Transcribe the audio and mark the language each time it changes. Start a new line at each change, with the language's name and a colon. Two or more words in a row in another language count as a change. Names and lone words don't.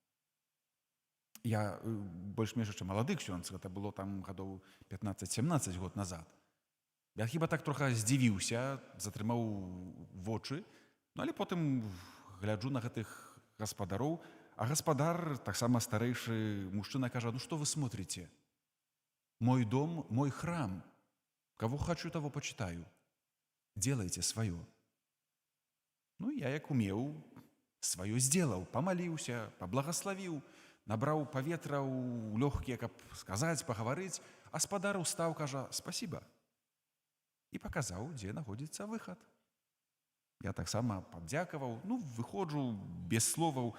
Belarusian: Я больш-менш яшчэ малады ксёндз, гэта было там гадоў 15-17 год назад. Я хіба так трохи здзівіўся, затрымаў вочы, але потым гляджу на гэтых гаспадароў, а гаспадар, таксама старэйшы мужчына, кажа, што
Russian: вы смотрите? Мой дом, мой храм. Кого хочу, того почитаю. Делайте свое.
Belarusian: Я, як умеў,
Russian: свое сделаў,
Belarusian: памаліўся, паблагаславіў, набраў паветра ў лёгкія, каб сказаць, пагаварыць, а спадар устаў, кажа, спасибо. І паказаў, дзе знаходзіцца выхад. Я таксама падзякаваў, выходжу без словаў.